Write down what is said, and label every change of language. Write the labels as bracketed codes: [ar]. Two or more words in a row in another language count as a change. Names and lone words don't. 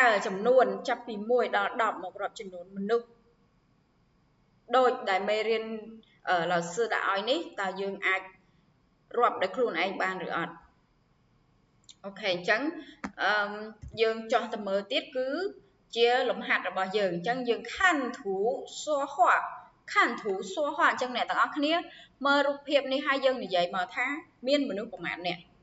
[km] ចំនួនចាប់ពី1ដល់10មករាប់ចំនួនមនុស្សដូចដែលមេរៀន老师ដាក់ឲ្យនេះតើយើងអាចរាប់ដោយខ្លួនឯងបានឬអត់អូខេអញ្ចឹងយើងចោះទៅមើលទៀតគឺជាលំហាត់របស់យើងអញ្ចឹងយើង [zh] 看图说话 [km] អញ្ចឹងអ្នកទាំងអស់គ្នាមើលរូបភាពនេះហើយយើងនិយាយមកថាមានមនុស្សប្រមាណអ្នក